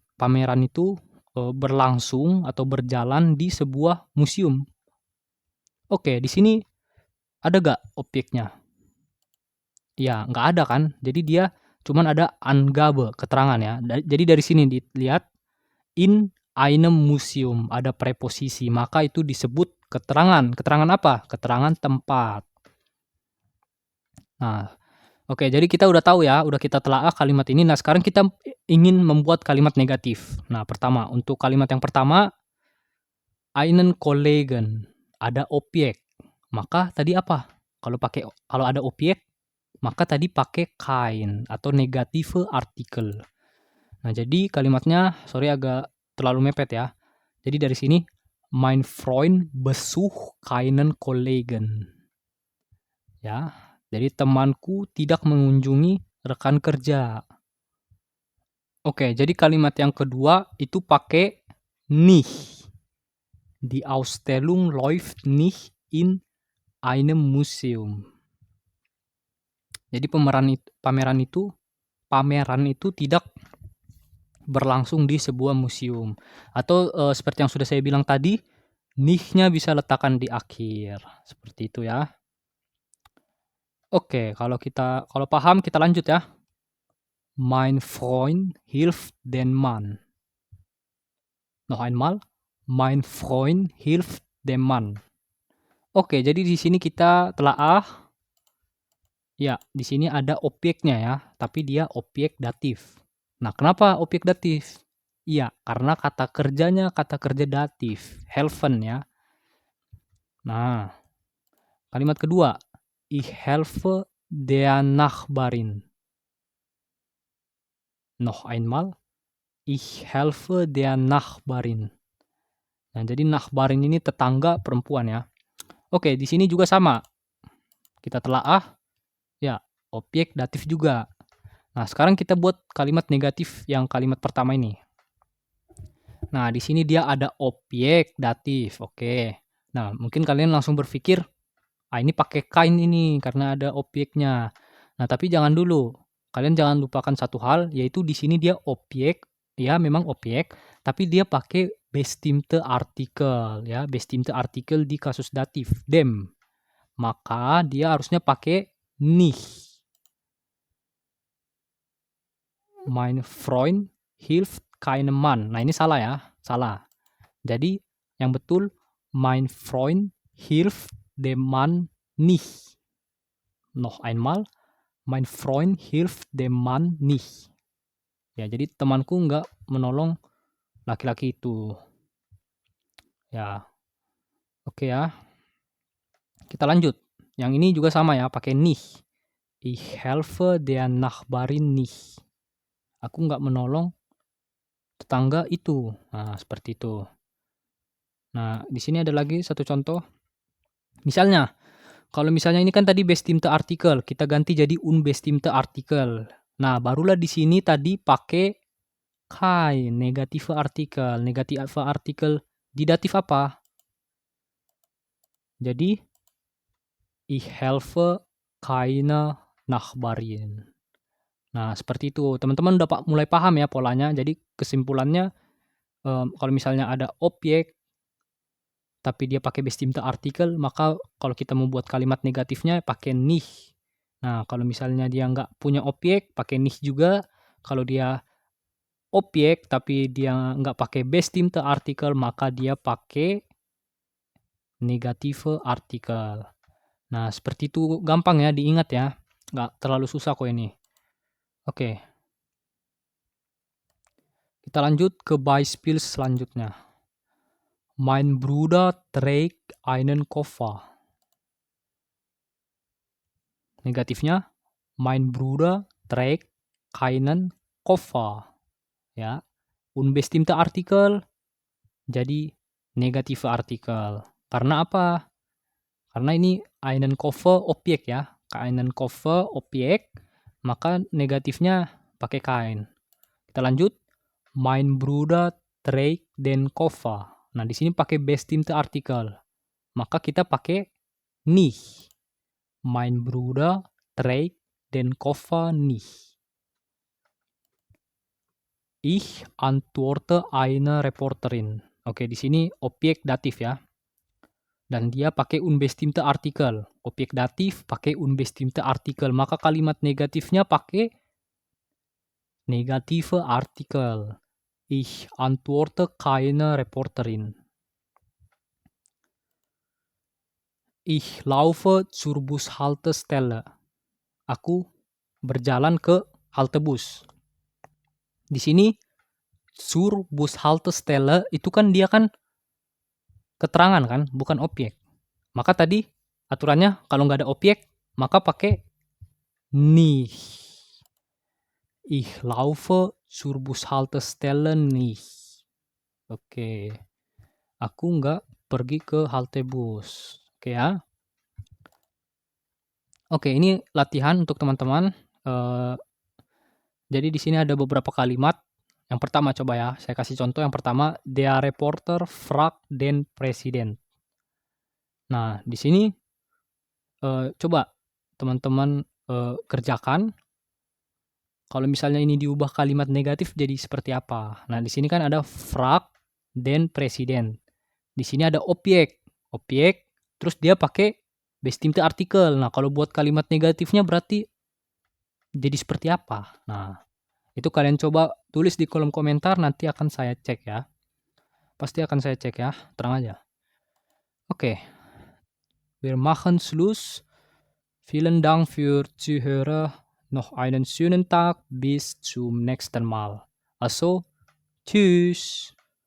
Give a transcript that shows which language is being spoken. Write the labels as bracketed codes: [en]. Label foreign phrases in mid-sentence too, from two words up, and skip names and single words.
[id] Pameran itu, berlangsung atau berjalan di sebuah museum. Oke, di sini ada nggak objeknya? Ya, nggak ada kan. Jadi dia cuman ada Angabe, keterangan ya. Jadi dari sini dilihat [de] in einem Museum [id] ada preposisi, maka itu disebut keterangan. Keterangan apa? Keterangan tempat. Nah, oke, jadi kita udah tahu ya, udah kita telaah kalimat ini. Nah, sekarang kita ingin membuat kalimat negatif. Nah, pertama, untuk kalimat yang pertama, [de] einen Kollegen, [id] ada objek. Maka tadi apa? Kalau ada objek, maka tadi pakai kein atau [de] negative artikel. [id] Nah, jadi kalimatnya, sorry agak terlalu mepet ya. Jadi dari sini, [de] mein Freund besucht keinen Kollegen. [id] Ya, jadi temanku tidak mengunjungi rekan kerja. Oke, jadi kalimat yang kedua itu pakai nicht. [de] Die Ausstellung läuft nicht in einem Museum. [id] Jadi pameran itu tidak berlangsung di sebuah museum. Atau seperti yang sudah saya bilang tadi, nicht-nya bisa letakkan di akhir. Seperti itu ya. Oke, kalau paham kita lanjut ya. [de] Mein Freund hilft den Mann. Noch einmal. Mein Freund hilft dem Mann. [id] Oke, jadi di sini kita telaah. Ya, di sini ada objeknya ya, tapi dia objek datif. Nah, kenapa objek datif? Iya, karena kata kerjanya kata kerja datif, helfen ya. Nah, kalimat kedua, [de] ich helfe der Nachbarin. Noch einmal, ich helfe der Nachbarin. [id] Nah, jadi Nachbarin ini tetangga perempuan ya. Oke, di sini juga sama. Kita telaah, ya, objek datif juga. Nah, sekarang kita buat kalimat negatif yang kalimat pertama ini. Nah, di sini dia ada objek datif. Oke. Nah, mungkin kalian langsung berpikir, ini pakai kain ini karena ada objeknya. Nah, tapi jangan dulu. Kalian jangan lupakan satu hal, yaitu di sini dia objek, ya memang objek, tapi dia pakai [de] bestimmte Artikel, [id] ya, [de] bestimmte Artikel [id] di kasus datif, dem. Maka dia harusnya pakai nicht. [de] Mein Freund hilft keinem Mann. [id] Nah, ini salah ya, salah. Jadi yang betul, [de] mein Freund hilft dem Mann nicht. Noch einmal, mein Freund hilft dem Mann nicht. [id] Ya, jadi temanku nggak menolong laki-laki itu. Ya, oke ya. Kita lanjut. Yang ini juga sama ya, pakai nicht. [de] Ich helfe der Nachbarin nicht. [id] Aku nggak menolong tetangga itu. Nah, seperti itu. Nah, di sini ada lagi satu contoh. Misalnya, kalau misalnya ini kan tadi [de] bestimmte Artikel, [id] kita ganti jadi [de] unbestimmte Artikel. [id] Nah, barulah di sini tadi pakai kein, [de] negative Artikel. Negative Artikel [id] di datif apa? Jadi, [de] ich helfe keine Nachbarin. [id] Nah, seperti itu. Teman-teman udah mulai paham ya polanya. Jadi, kesimpulannya, kalau misalnya ada objek, tapi dia pakai [de] bestimmte Artikel, [id] maka kalau kita mau buat kalimat negatifnya pakai nicht. Nah, kalau misalnya dia nggak punya objek, pakai nicht juga. Kalau dia objek, tapi dia nggak pakai [de] bestimmte Artikel, [id] maka dia pakai [de] negative Artikel. [id] Nah, seperti itu gampang ya, diingat ya. Nggak terlalu susah kok ini. Oke. Kita lanjut ke Beispiel selanjutnya. [de] Mein Bruder trägt einen Koffer. Negatifnya, mein Bruder trägt keinen Koffer. [id] Ya, [de] unbestimmte Artikel, [id] jadi [de] negative artikel. [id] Karena apa? Karena ini [de] einen Koffer [id] objek ya. [de] Einen Koffer [id] objek, maka negatifnya pakai kein. Kita lanjut. [de] Mein Bruder trägt den Koffer. [id] Nah, di sini pakai [de] bestimmte artikel. [id] Maka kita pakai nicht. [de] Mein Bruder trägt den Koffer nicht. Ich antworte eine Reporterin. [id] Oke, di sini objek datif ya. Dan dia pakai [de] unbestimmte artikel. [id] Objek datif pakai [de] unbestimmte artikel. [id] Maka kalimat negatifnya pakai [de] negative artikel. Ich antworte keine Reporterin. Ich laufe zur Bushaltestelle. [id] Aku berjalan ke halte bus. Di sini [de] zur Bushaltestelle [id] itu kan dia kan keterangan kan, bukan objek. Maka tadi aturannya kalau nggak ada objek, maka pakai nicht. [de] Ich laufe zur Bushaltestelle nicht. [id] Oke. Aku nggak pergi ke halte bus. Oke ya. Oke, ini latihan untuk teman-teman. Jadi di sini ada beberapa kalimat. Yang pertama coba ya, saya kasih contoh. Yang pertama, [de] der Reporter fragt den Präsident. [id] Nah, di sini coba teman-teman kerjakan. Kalau misalnya ini diubah kalimat negatif jadi seperti apa? Nah, di sini kan ada [de] fragt den Präsident. [id] Di sini ada objek, terus dia pakai [de] bestimmte artikel. [id] Nah, kalau buat kalimat negatifnya berarti jadi seperti apa? Nah, itu kalian coba tulis di kolom komentar, nanti akan saya cek ya. Pasti akan saya cek ya, terang aja. Oke. [de] Wir machen Schluss. Vielen Dank für Zuhören. Noch einen schönen Tag. Bis zum nächsten Mal. Also, tschüss.